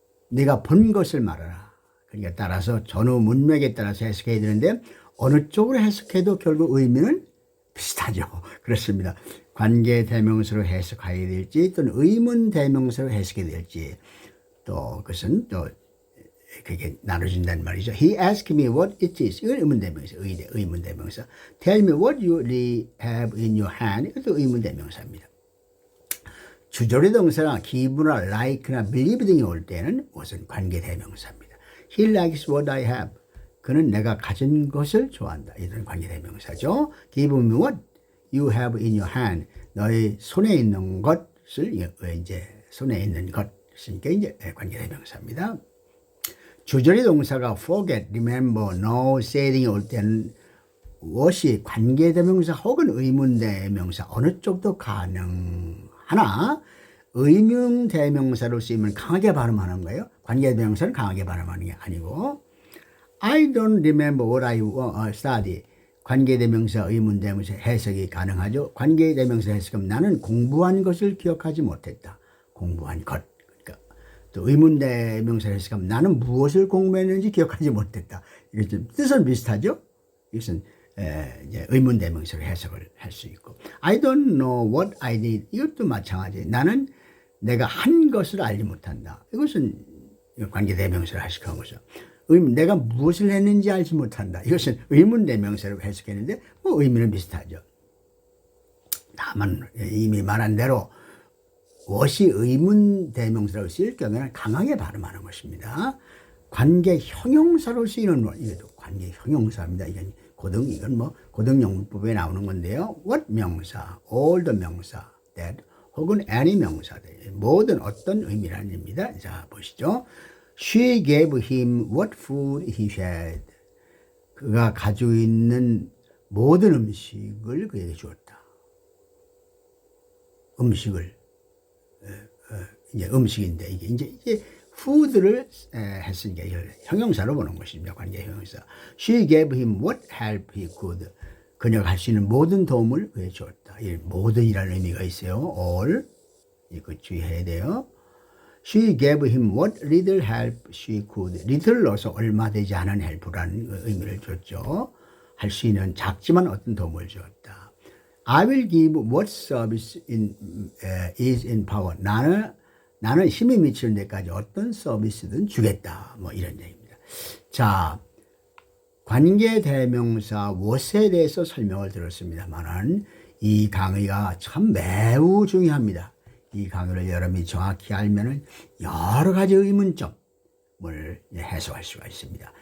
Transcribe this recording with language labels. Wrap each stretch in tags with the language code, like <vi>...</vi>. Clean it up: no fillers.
<ko>네가 본 것을 말하라. 그러니까 따라서 전후 문맥에 따라서 해석해야 되는데 어느 쪽으로 해석해도 결국 의미는 비슷하죠. 그렇습니다. 관계대명사로 해석해야 될지 또는 의문대명사로 해석해야 될지 또 그것은 또 그게 나눠진다는 말이죠.</ko> <en>He asked me what it is.</en> <ko>이건 의문대명사, 의문대명사.</ko> <en>Tell me what you really have in your hand.</en> <ko>이것도 의문대명사입니다. 주저리 동사나 기분이나 like나 believe 등이 올 때는 무슨 관계대명사입니다.</ko> <en>He likes what I have.</en> <ko>그는 내가 가진 것을 좋아한다. 이런 관계대명사죠.</ko> <en>Give me what you have in your hand.</en> <ko>너의 손에 있는 것을 이제 손에 있는 것이니까 이제 관계대명사입니다. 주저리 동사가 forget, remember, know, say 등이 올 때는 what이 관계대명사 혹은 의문대명사 어느 쪽도 가능하나 의문대명사로 쓰이면 강하게 발음하는 거예요. 관계대명사는 강하게 발음하는 게 아니고</ko> <en>I don't remember what I study.</en> <ko>관계대명사, 의문대명사 해석이 가능하죠. 관계대명사 해석은 나는 공부한 것을 기억하지 못했다. 공부한 것. 또 의문대명사 해석하면 나는 무엇을 공부했는지 기억하지 못했다. 이게 좀 뜻은 비슷하죠. 이것은 이제 의문대명사로 해석을 할 수 있고</ko> <en>I don't know what I did.</en> <ko>이것도 마찬가지. 나는 내가 한 것을 알지 못한다. 이것은 관계대명사로 해석한 거죠. 내가 무엇을 했는지 알지 못한다. 이것은 의문대명사로 해석했는데 뭐 의미는 비슷하죠. 다만 이미 말한 대로 what이 의문대명사로 쓰일 경우에는 강하게 발음하는 것입니다. 관계 형용사로 쓰이는 것, 이것도 관계 형용사입니다. 이건 고등영문법에 나오는 건데요. what 명사, all the 명사, that 혹은 any 명사들 모든 어떤 의미라는 의미입니다. 자 보시죠.</ko> <en>She gave him what food he had.</en> <ko>그가 가지고 있는 모든 음식을 그에게 주었다. 음식을 이제 음식인데 이게 이제 food를 했으니까 이걸 형용사로 보는 것입니다. 관계 형용사.</ko> <en>She gave him what help he could.</en> <ko>그녀가 할 수 있는 모든 도움을 그에 주었다. 이 모든이라는 의미가 있어요. all. 이거 주의해야 돼요.</ko> <en>She gave him what little help she could.</en> <ko>little 넣어서 얼마 되지 않은 help라는 의미를 줬죠. 할 수 있는 작지만 어떤 도움을 주었다.</ko> <en>I will give what service is in power.</en> <ko>나는 힘이 미치는 데까지 어떤 서비스든 주겠다. 뭐 이런 얘기입니다. 자, 관계대명사 what에 대해서 설명을 들었습니다만은 이 강의가 참 매우 중요합니다. 이 강의를 여러분이 정확히 알면은 여러 가지 의문점을 해소할 수가 있습니다.</ko>